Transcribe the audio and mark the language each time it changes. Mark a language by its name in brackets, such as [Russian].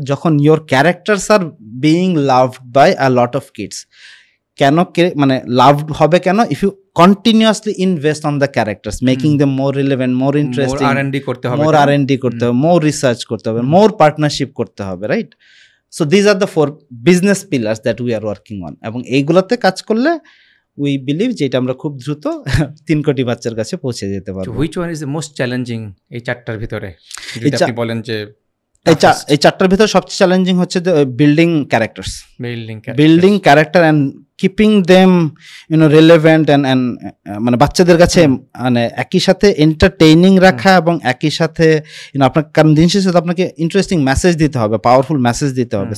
[English] যখন your characters are being loved by a lot of kids. [Bangla] কেন মানে loved হবে কেন? [English] If you continuously invest on the characters, making them more relevant, more interesting, more R&D করতে হবে, more research করতে হবে, more partnership করতে হবে, right? So these are the 4 business pillars that we are working on. [Bangla] এবং এইগুলোতে কাজ করলে [English] we believe [Bangla] যে এটা আমরা খুব দ্রুত 3 কোটি বাচ্চার কাছে পৌঁছে যেতে পারবো। [English] Which one is the most challenging [Bangla] এই 4টার ভিতরে? যদি আপনি বলেন যে এই 4টার ভিতরে সবচেয়ে চ্যালেঞ্জিং হচ্ছে building characters, [English] building character and keeping them relevant [Bangla] and মানে বাচ্চাদের কাছে মানে একই সাথে এন্টারটেইনিং রাখা এবং একই সাথে আপনার কারণ দিন শেষে আপনাকে ইন্টারেস্টিং মেসেজ দিতে হবে, পাওয়ারফুল মেসেজ দিতে হবে।